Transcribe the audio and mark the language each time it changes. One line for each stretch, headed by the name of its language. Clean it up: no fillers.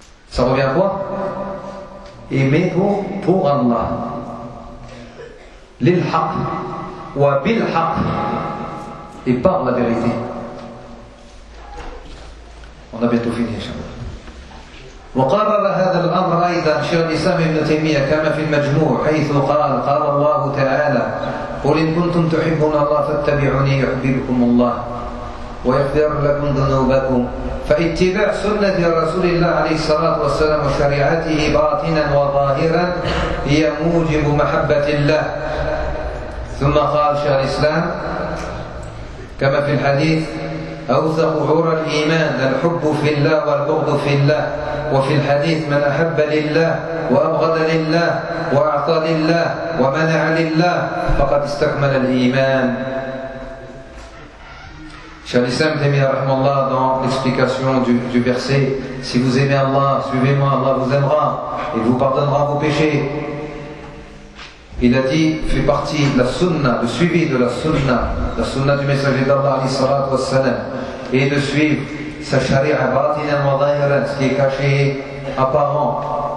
French: Ça revient à quoi? Aimer pour Allah.
Arabic: Lilhaq wa bilhaq.
French: Et par la vérité. On a bientôt fini, inshallah.
Arabic: وقرر هذا الأمر أيضا شيخ الإسلام ابن تيمية كما في المجموع حيث قال قال الله تعالى قل إن كنتم تحبون الله فاتبعوني يحببكم الله ويغفر لكم ذنوبكم فاتباع سنة رسول الله عليه الصلاة والسلام وشريعته باطنا وظاهرا هي موجب محبة الله ثم قال شيخ الإسلام كما في الحديث: أوثق عور الإيمان الحب في الله والبغض في الله. وفي الحديث: من أحب لله وأبغض لله وأعطى لله ومنع لله فقد استكمل الإيمان.
French: Cher l'Islam, Rahmallah, dans l'explication du verset, si vous aimez Allah, suivez-moi, Allah vous aimera et vous pardonnera vos péchés. Il a dit, fait partie de la sunna, le suivi de la sunna du messager d'Allah, alayhi salat wa salam, et de suivre sa sharia, batinan wa dhahiran, ce qui est caché, apparent.